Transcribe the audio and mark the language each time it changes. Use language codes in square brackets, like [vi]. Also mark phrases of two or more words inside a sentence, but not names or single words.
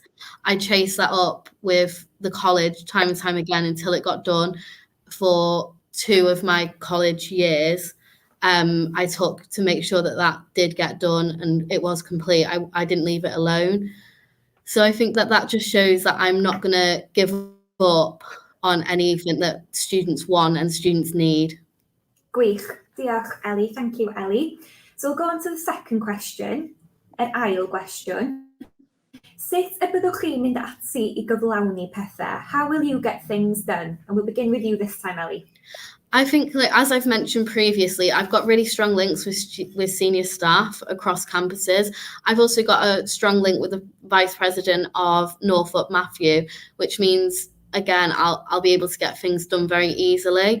[en] I chased that up with the college time and time again until it got done for 2 of my college years. I took to make sure that did get done and it was complete. I didn't leave it alone. So I think that just shows that I'm not going to give up on anything that students want and students need. [cy] Gwych. Diolch, Ellie. [en] Thank you, Ellie. So we'll go on to the second question, [cy] yr ail gwestiwn. Sut y byddwch chi'n mynd ati I gyflawni pethau? [en] How will you get things done? And we'll begin with you this time, Ellie. I think, as I've mentioned previously, I've got really strong links with senior staff across campuses. I've also got a strong link with the Vice President of Northop, Matthew, which means, again, I'll be able to get things done very easily.